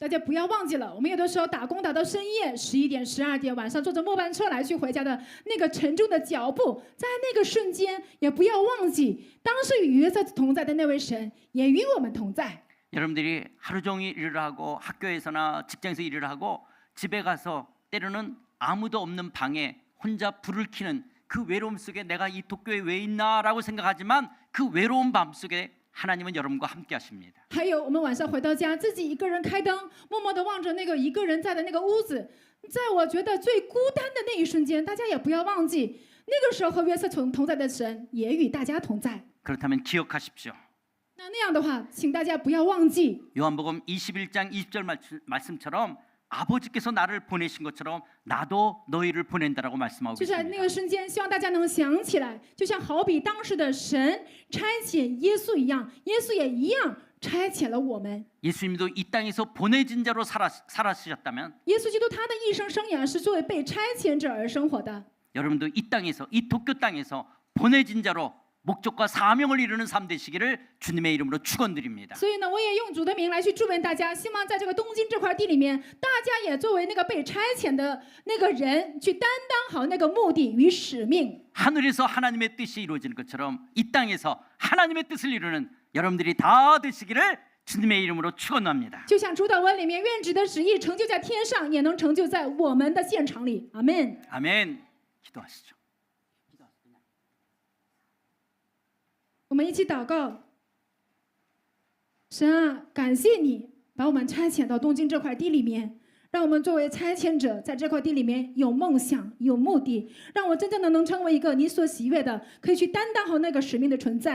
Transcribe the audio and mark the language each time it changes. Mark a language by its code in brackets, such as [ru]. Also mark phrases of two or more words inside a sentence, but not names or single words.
[zh] 大家不要忘记了，我们有的时候打工打到深夜11点、12点，晚上坐着末班车来去回家的那个沉重的脚步，在那个瞬间也不要忘记，当时与约瑟同在的那位神也与我们同在。 [ko] 여러분들이 하루 종일 일을 하고 학교에서나 직장에서 일을 하고 집에 가서 때로는 아무도 없는 방에 혼자 불을 켜는 그 외로움 속에 내가 이 도쿄에 왜 있나라고 생각하지만 그 외로운 밤 속에 하나님은 여러분과 함께 하십니다. [zh] 还有我们晚上回到家，自己一个人开灯，默默地望着那个一个人在的那个屋子，在我觉得最孤单的那一瞬间，大家也不要忘记，那个时候和约瑟同在的神也与大家同在。 [ko] 그렇다면 기억하십시오. [zh] 那样的话，请大家不要忘记。 [ko] 요한복음 21장 20절 말씀처럼 아버지께서 나를 보내신 것처럼 나도 너희를 보낸다라고 말씀하고 [zh] 就在那 [ko] 계십니다. [zh] 个瞬间，希望大家能想起来，就像好比当时的神差遣耶稣一样，耶稣也一样差遣了我们。 [ko] 예수님도 이 땅에서 보내진 자로 살아주셨다면 [zh] 耶稣基督他的一生生涯是作为被差遣者而生活的。 [ko] 여러분도 이 땅에서 이 도쿄 땅에서 보내진 자로 목적과 사명을 이루는 삶 되시기를 주님의 이름으로 축원드립니다. [zh] 所以呢，我也用主的名来去祝愿大家，希望在这个东京这块地里面，大家也作为那个被差遣的那个人，去担当好那个目的与使命。 [ko] 하늘에서 하나님의 뜻이 이루어지는 것처럼 이 땅에서 하나님의 뜻을 이루는 여러분들이 다 되시기를 주님의 이름으로 축원합니다. [zh] 就像主祷文里面，愿主的旨意成就在天上，也能成就在我们的现场里。阿门。 [ko] 아멘. 기도하시죠. [zh] 我们一起祷告。神啊，感谢你把我们差遣到东京这块地里面，让我们作为差遣者，在这块地里面有梦想、有目的，让我真正的能成为一个你所喜悦的，可以去担当好那个使命的存在。